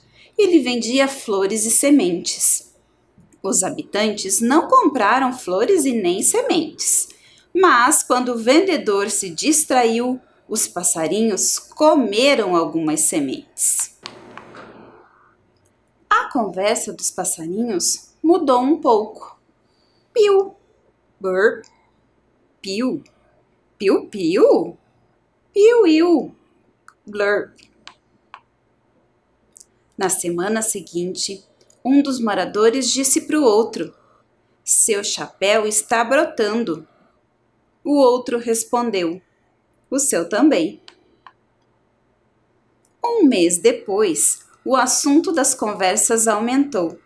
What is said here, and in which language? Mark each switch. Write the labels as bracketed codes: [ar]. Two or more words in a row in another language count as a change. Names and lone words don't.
[pt] Ele vendia flores e sementes. Os habitantes não compraram flores e nem sementes, mas quando o vendedor se distraiu, os passarinhos comeram algumas sementes. A conversa dos passarinhos mudou um pouco. Piu, burp, piu, piu, piu, piu, iu, blurp. Na semana seguinte, um dos moradores disse para o outro: seu chapéu está brotando. O outro respondeu: o seu também. Um mês depois, o assunto das conversas aumentou.